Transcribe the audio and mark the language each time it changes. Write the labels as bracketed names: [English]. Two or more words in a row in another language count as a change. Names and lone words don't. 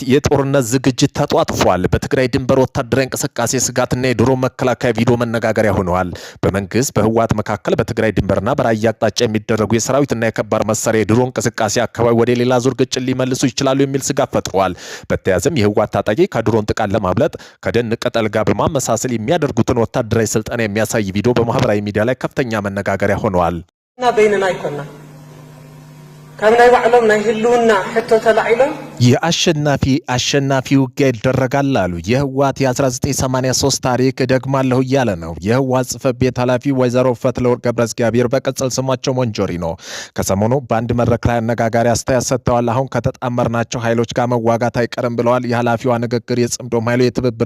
[Amharic] የጦርነት ዝግጅት ተጧጥፏል። በትግራይ ድንበር ወታደራዊ እንቅስቃሴ ስጋትና የድሮን መከላከያ ቪዲዮ መነጋገሪያ ሆነዋል። በመንግስት በህወሓት መካከል በትግራይ ድንበርና በራያ አቅጣጫ የሚደረጉ የሰራዊትና የከባድ መሳሪያ የድሮን እንቅስቃሴ አካባቢ ወደ ሌላ ዙር ግጭት ሊመልሱ ይችላሉ የሚል ስጋት ፈጥሯል። በተያያዘም የህወሓት ታጣቂ ከድሮን ጥቃት ለማምለጥ ከደን ቅጠል ጋር በማመሳሰል የሚያደርጉትን ወታደራዊ ስልጠና የሚያሳይ ቪዲዮ በማህበራዊ ሚዲያ ላይ ከፍተኛ መነጋገሪያ ሆነዋል። [Tigrinya] እና በይነና አይኮና ከምናይ ባዕሎም ናይ ህልውና ሕቶ ተላዒሎም [Amharic] የአሸናፊ ውጊያ ይደረጋል አሉ። የህወሓት የ1983 ታሪክ ደግማለሁ እያለ ነው። የህወሓት ጽሕፈት ቤት ኃላፊ ወይዘሮ ፈትለወርቅ ገብረእግዚአብሔር በቅጽል ስማቸው ሞንጆሪኖ ከሰሞኑ በአንድ መድረክ ላይ አነጋጋሪ አስተያየት ሰጥተዋል። አሁን ከተጣመርናቸው ኃይሎች ጋር መዋጋት አይቀርም ብለዋል። የኃላፊዋ ንግግር የጽምዶም ኃይሉ የትብብር